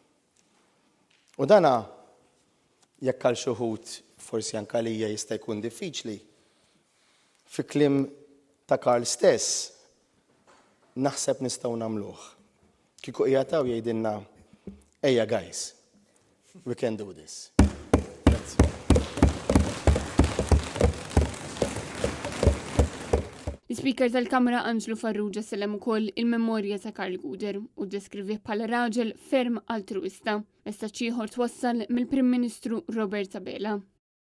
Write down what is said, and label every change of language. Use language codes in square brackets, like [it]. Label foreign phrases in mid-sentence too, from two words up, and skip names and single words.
[mt] U dana jekk għal xi wħud forsi anke għalija jista' jkun diffiċli. Fi kliem ta' Karl stess naħseb nistgħu nagħmluh. Kieku qiegħed jgħidilna ejja [en] guys, we can do this. [mt] L-Speaker tal-Kamra Anġlu Farrugia sellem ukoll il-memorja ta' Karl Guder u deskrivih bħala raġel ferm altruista. Messaġġ ieħor twassal mill-Prim Ministru Robert Abela.